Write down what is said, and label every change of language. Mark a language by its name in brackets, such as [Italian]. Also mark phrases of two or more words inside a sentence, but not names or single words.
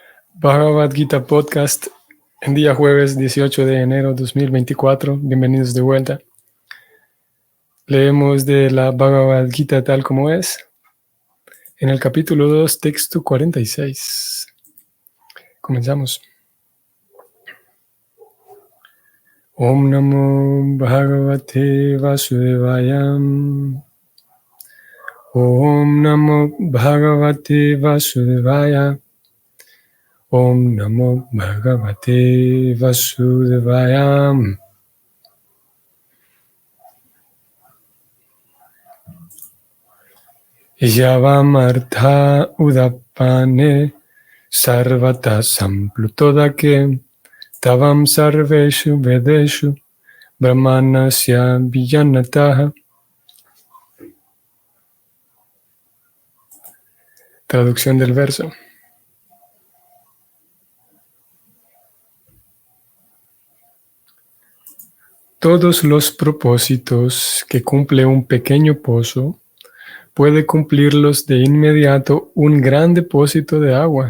[Spanish] Bhagavad Gita Podcast en día jueves 18 de enero 2024. Bienvenidos de vuelta. Leemos de la Bhagavad Gita tal como es, en el capítulo 2, texto 46. Comenzamos. [Sanskrit] ॐ नमो भगवते वासुदेवाय. ॐ नमो भगवते वासुदेवाय. ॐ नमो भगवते वासुदेवाय. यावानर्थ उदपाने सर्वतः सम्प्लुतोदके तावान् सर्वेषु वेदेषु ब्राह्मणस्य विजानतः. [Spanish] Traducción del verso. Todos los propósitos que cumple un pequeño pozo puede cumplirlos de inmediato un gran depósito de agua.